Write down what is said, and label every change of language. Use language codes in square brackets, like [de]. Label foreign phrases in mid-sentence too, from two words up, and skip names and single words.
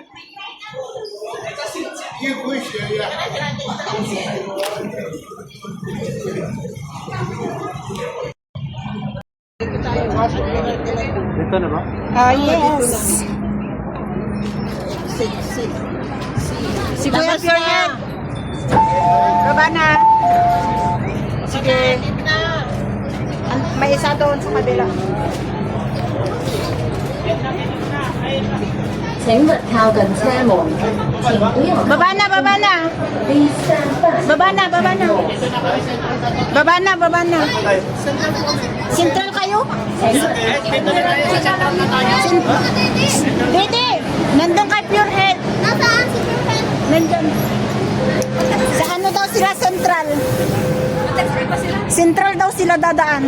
[tl] Dito na ba? Ah, yes. Si Kuya Pure. Baba na. Sige. May isa doon sa kabila. [zh] 請勿靠近車門，請不要 [tl] Baba na, baba na. [zh] 第三範 [tl] Baba na, baba na. Baba na, baba na. Central kayo? Dede, nandun kay Pure Health. Nasaan si Pure? Nandun. Sa ano daw sila central? Central daw sila dadaan.